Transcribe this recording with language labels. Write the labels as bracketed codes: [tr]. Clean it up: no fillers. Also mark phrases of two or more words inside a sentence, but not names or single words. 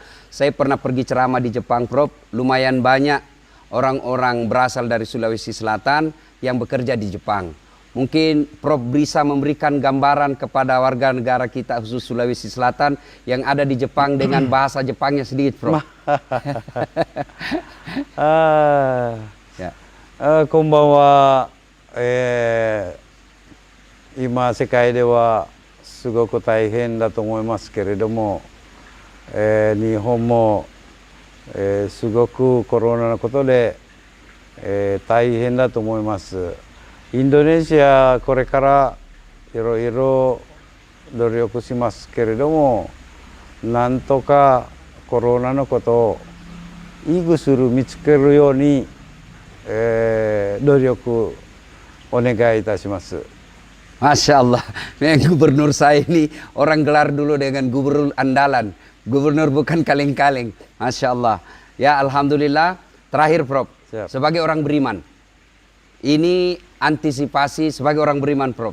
[id] Saya pernah pergi ceramah di Jepang, Prof. Lumayan banyak orang-orang berasal dari Sulawesi Selatan yang bekerja di Jepang. Mungkin Prof bisa memberikan gambaran kepada warga negara kita khusus Sulawesi Selatan yang ada di Jepang dengan bahasa Jepangnya sedikit, Prof. Ya. [ja] こんばんは、今世界ではすごく大変だと思いますけれども、日本もすごくコロナのことで、大変だと思います。インドネシアこれからいろいろ努力しますけれども、なんとかコロナのことをいい薬見つけるように、努力お願いいたします。 [ar] ما شاء الله, [id] gubernur saya ini orang gelar dulu dengan gubernur andalan. Gubernur bukan kaleng-kaleng. [ar] ما شاء الله. [id] Ya Alhamdulillah. Terakhir Prof. Siap. Sebagai orang beriman. Ini antisipasi sebagai orang beriman Prof.